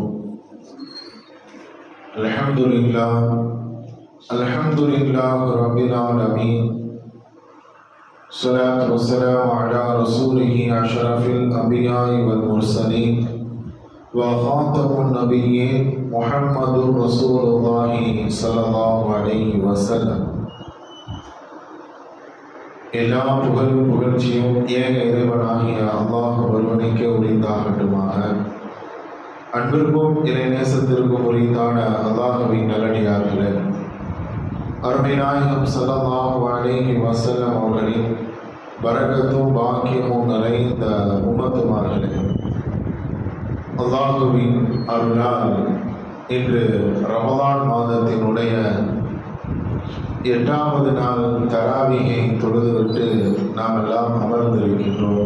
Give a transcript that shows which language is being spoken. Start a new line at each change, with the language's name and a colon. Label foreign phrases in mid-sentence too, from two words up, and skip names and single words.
Arabic: الحمد لله رب العالمين. الصلاة والسلام على رسوله أشرف الأنبياء والمرسلين وخاتم النبيين محمد رسول الله صلى الله عليه وسلم.
Tamil: எல்லா புகழ்ச்சியும் ஏக இறைவனாகிய அல்லாஹ் ஒருவனுக்கே உரித்தாகட்டுமாக. அன்பிற்கும் இறைநேசத்திற்கும் உரித்தான அல்லாஹ்வின் நல்லடியார்களே, அருமை நாயகம்
Arabic: صلى الله عليه وسلم
Tamil: அவர்களின் பரக்கத்தும் பாக்கியமும் நிறைந்த உம்மத்துமார்களே, அல்லாஹ்வின் அருளால் இன்று ரமலான் மாதத்தினுடைய 8வது நாள் தராவியை தொழுதுவிட்டு நாம் எல்லாம் அமர்ந்திருக்கின்றோம்.